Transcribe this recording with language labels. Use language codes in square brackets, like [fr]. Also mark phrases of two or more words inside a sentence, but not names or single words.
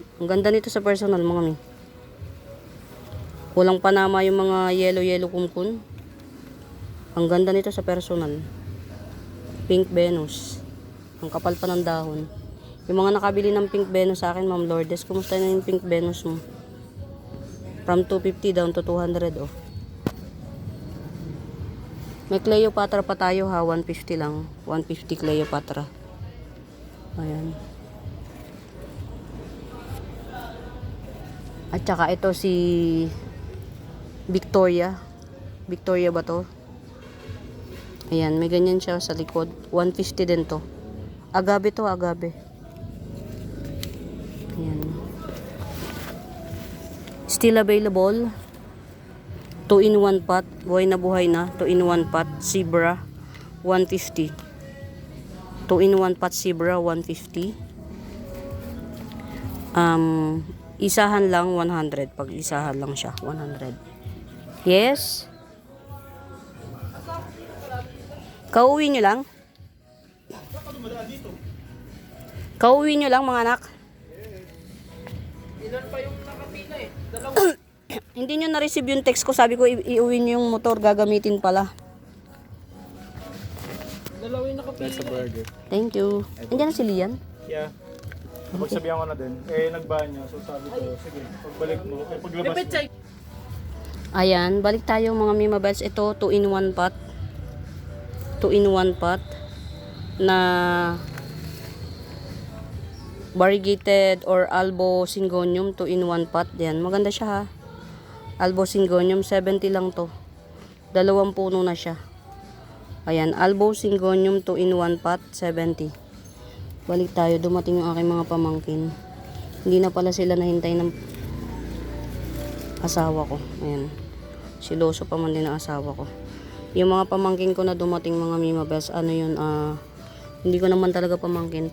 [tl] Ang ganda nito sa personal mga mi. Kulang panama yung mga yellow kumkun. Ang ganda nito sa personal. Pink Venus. Ang kapal pa ng dahon. Yung mga nakabili ng Pink Venus sa akin, Ma'am Lourdes, kumusta na yung Pink Venus mo? [en] From 250 down to 200 oh. [tl] May Cleopatra pa tayo ha, 150 lang. 150 Cleopatra. Ayan. At saka ito si Victoria. Victoria ba to? Ayan, may ganyan siya sa likod. 150 din to. Agave to, agave. Ayan. [en] Still available. [tl] 2-in-1 pot, buhay na, 2-in-1 pot, Zebra, 150. 2-in-1 pot, Zebra, 150. Isahan lang, 100. Pag isahan lang siya, 100. Yes? Kauwi nyo lang? Kauwi nyo lang, mga anak? Ilan pa yung nakapila eh? Dalawa. Hindi nyo na-receive yung text ko. Sabi ko, iuwi nyo yung motor. Gagamitin pala. Dalawa yung nakapila. [en] That's a burger. Thank you. [tl] Andiyan na si Lian? Yeah. Napagsabihan ko na din. Eh, nagbahan niya. So sabi ko, sige, pagbalik mo, eh, paglabas mo. Ayan, balik tayo mga Mima Bells. Ito, 2-in-1 pot. 2-in-1 pot. Na [en] variegated or albo syngonium 2-in-1 pot. [tl] Yan, maganda siya ha. [en] Albo syngonium, [tl] 70 lang to. 2 puno na siya. Ayan, [en] albo syngonium [tl] 2-in-1 pot, 70. Balik tayo, dumating yung aking mga pamangkin. Hindi na pala sila nahintay ng asawa ko. Ayan. Siloso pa man din ang asawa ko. Yung mga pamangkin ko na dumating mga Mima Bells, ano yun, hindi ko naman talaga pamangkin.